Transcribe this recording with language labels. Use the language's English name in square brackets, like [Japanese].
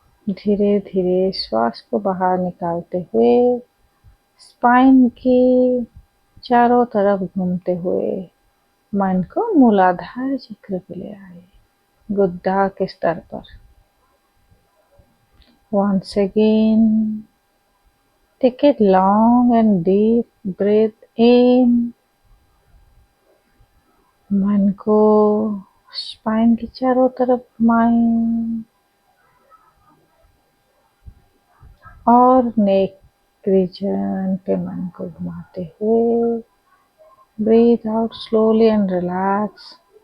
[Hindi] धीरे धीरे श्वास को बाहर निकालते हुए स्पाइन की चारों तरफ घूमते हुए मन को मूलाधार चक्र पे ले आए, गुद्दा के स्तर पर। [English] Once again, take a long and deep breath in. [Hindi] मन को स्पाइन की चारों तरफ घुमाएं और नेक रीजन पे मन को घुमाते हुए [English] Breathe out slowly and relax.